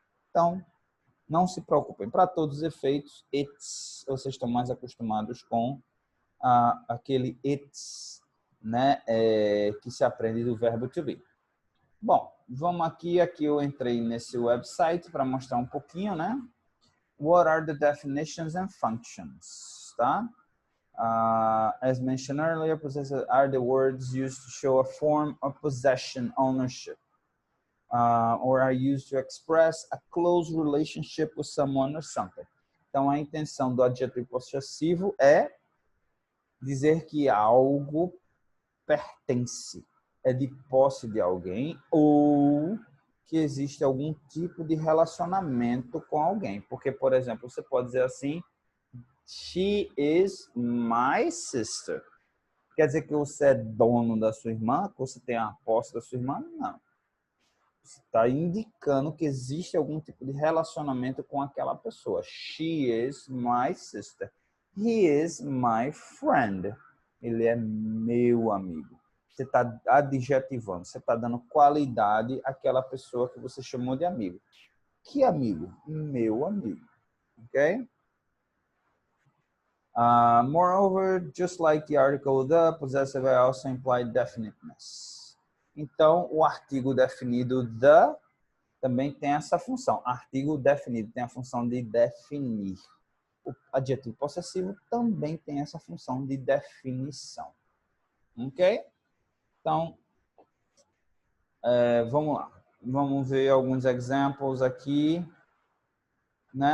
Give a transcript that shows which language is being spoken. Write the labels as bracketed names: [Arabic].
[Portuguese] Então, não se preocupem. Para todos os efeitos, it's, vocês estão mais acostumados com aquele it's, né, que se aprende do verbo to be. Bom, vamos aqui eu entrei nesse website para mostrar um pouquinho, né? [English] What are the definitions and functions, tá? As mentioned earlier, possessive are the words used to show a form of possession, ownership, or are used to express a close relationship with someone or something. [Portuguese] Então, a intenção do adjetivo possessivo é dizer que algo pertence, é de posse de alguém ou que existe algum tipo de relacionamento com alguém. Porque, por exemplo, você pode dizer assim, [English] she is my sister. [Portuguese] Quer dizer que você é dono da sua irmã, que você tem a posse da sua irmã? Não. Você está indicando que existe algum tipo de relacionamento com aquela pessoa. [English] She is my sister. He is my friend. [Portuguese] Ele é meu amigo. Você está adjetivando, você está dando qualidade àquela pessoa que você chamou de amigo. Que amigo? Meu amigo. Ok? [English] Moreover, just like the article the, possessive also imply definiteness. [Portuguese] Então, o artigo definido the também tem essa função. Artigo definido tem a função de definir. O adjetivo possessivo também tem essa função de definição. Ok? Então, vamos lá. Vamos ver alguns exemplos aqui. Né?